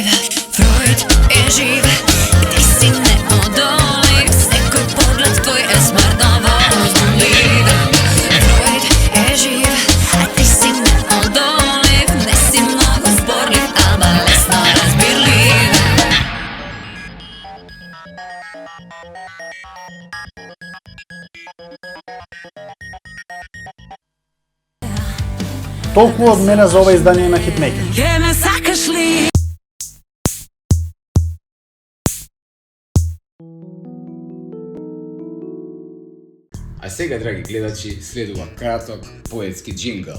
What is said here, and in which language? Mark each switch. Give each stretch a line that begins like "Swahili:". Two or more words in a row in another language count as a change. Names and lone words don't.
Serbian: Freud je živ, ti si neodoljiv. Svaki pogled tvoj je smrtno uzbudljiv. Freud je živ, a ti si neodoljiv.
Macedonian: Ne si mnogo zborljiv, a malesno razbirljiv. Толку од мене за ова издание на Хитмейкер. Ке ме сакаш ли? А сега, драги гледачи, следува краток поетски джингл.